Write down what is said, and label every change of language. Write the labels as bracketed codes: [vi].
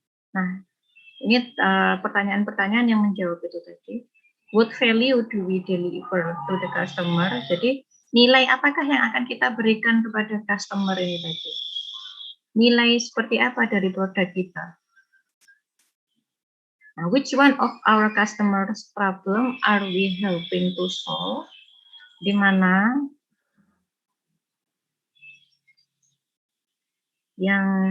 [id] Nah, ini pertanyaan-pertanyaan yang menjawab itu tadi. [en] what value do we deliver to the customer? [id] Jadi nilai apakah yang akan kita berikan kepada customer ini tadi? Nilai seperti apa dari produk kita? [en] Nah, which one of our customers' problem are we helping to solve? [id] Di mana yang